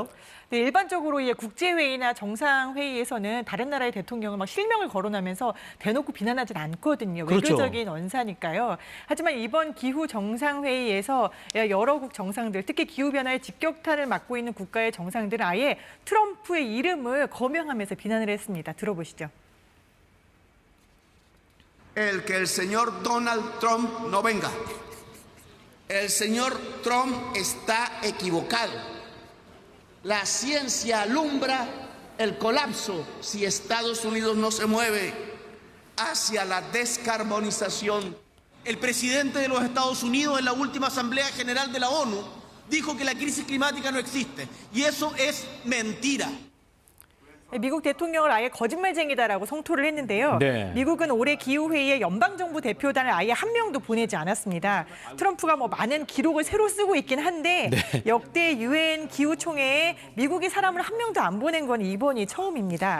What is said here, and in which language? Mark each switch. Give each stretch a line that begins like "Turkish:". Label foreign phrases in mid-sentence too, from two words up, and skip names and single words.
Korean: 네, 일반적으로 국제회의나 정상회의에서는 다른 나라의 대통령을 막 실명을 거론하면서 대놓고 비난하진 않거든요. 그렇죠. 외교적인 언사니까요. 하지만 이번 기후 정상회의에서 여러국 정상들, 특히 기후변화의 직격탄을 맞고 있는 국가의 정상들은 아예 트럼프의 이름을 거명하면서 비난을 했습니다. 들어보시죠.
Spanish: El que el señor Donald Trump no venga. El señor Trump está equivocado. La ciencia alumbra el colapso si Estados Unidos no se mueve hacia la descarbonización. El presidente de los Estados Unidos en la última Asamblea General de la ONU dijo que la crisis climática no existe y eso es mentira.
Korean: 미국 대통령을 아예 거짓말쟁이다라고 성토를 했는데요. 네. 미국은 올해 기후회의에 연방정부 대표단을 아예 한 명도 보내지 않았습니다. 트럼프가 많은 기록을 새로 쓰고 있긴 한데 네. 역대 유엔 기후총회에 미국이 사람을 한 명도 안 보낸 건 이번이 처음입니다.